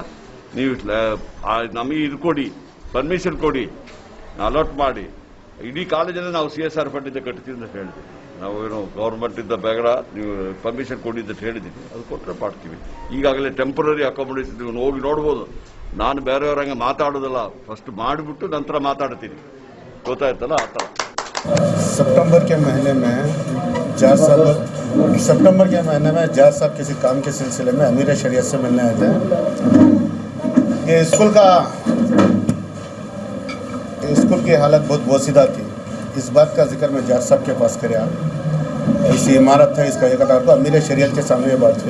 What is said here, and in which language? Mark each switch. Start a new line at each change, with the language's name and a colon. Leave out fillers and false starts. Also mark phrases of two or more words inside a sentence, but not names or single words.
Kannada: ನೀವು ನಮಗೆ ಇದು ಕೊಡಿ, ಪರ್ಮಿಷನ್ ಕೊಡಿ, ಅಲಾಟ್ ಮಾಡಿ, ಇಡೀ ಕಾಲೇಜಲ್ಲಿ ನಾವು CSR ಫಂಡಿಂದ ಕಟ್ತೀವಿ ಅಂತ ಹೇಳಿದ್ವಿ. ನಾವೇನು ಗೌರ್ಮೆಂಟಿಂದ ಬೇಡ, ನೀವು ಪರ್ಮಿಷನ್ ಕೊಡಿ ಅಂತ ಹೇಳಿದ್ದೀವಿ. ಅದು ಕೊಟ್ಟರೆ ಮಾಡ್ತೀವಿ. ಈಗಾಗಲೇ
English: temporary accommodation
Kannada: ನೀವು ಹೋಗಿ ನೋಡ್ಬೋದು. ನಾನು ಬೇರೆಯವ್ರಂಗೆ ಮಾತಾಡೋದಿಲ್ಲ, ಫಸ್ಟ್ ಮಾಡಿಬಿಟ್ಟು ನಂತರ ಮಾತಾಡ್ತೀನಿ. ಗೊತ್ತಾಯ್ತಲ್ಲ, ಆ ಥರ.
Hindi: सितंबर के महीने में जाज साहब किसी काम के सिलसिले में अमीर शरीयत से मिलने आए थे. ये स्कूल की हालत बहुत बोसीदा थी. इस बात का जिक्र मैं जाज साहब के पास कराया. ऐसी इमारत है, इसका एक को अमीर शरीयत के सामने ये बात हुई.